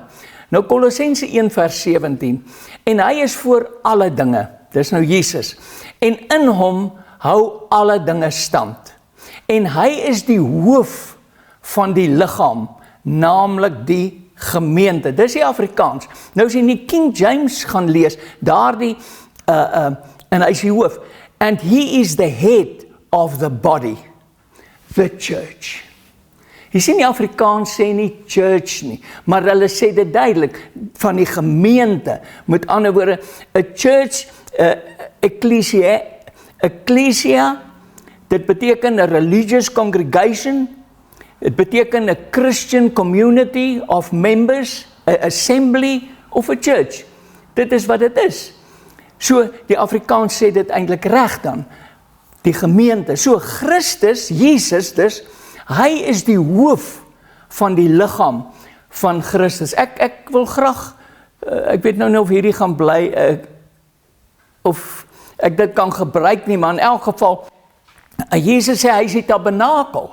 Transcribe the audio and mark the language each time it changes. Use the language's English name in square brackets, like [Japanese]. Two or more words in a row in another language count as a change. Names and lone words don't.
[Afrikaans] Nou Kolossense 1 vers 17, en hy is voor alle dinge, dis nou Jesus, en in hom hou alle dinge stand. En hy is die hoof van die liggaam, naamlik die gemeente. Dis die Afrikaans. Nou as jy nie King James gaan lees, daardie, en hy is die hoof, [English] and he is the head of the body, the church. [Afrikaans] Jy sien die Afrikaans sê nie church nie, maar hulle sê dit duidelik, van die gemeente, met ander woorde, [English] a church, [Afrikaans] ecclesia, dit beteken [English] a religious congregation, [Afrikaans] dit beteken [English] a Christian community of members, a assembly of a church. [Afrikaans] Dit is wat dit is. So, die Afrikaans sê dit eintlik reg dan, die gemeente. So, Christus, Jesus dus, Hy is die hoof van die liggaam van Christus. Ek wil graag, ek weet nou nie of hierdie gaan bly, of ek dit kan gebruik nie, maar in elk geval, Jesus sê hy is die tabernakel.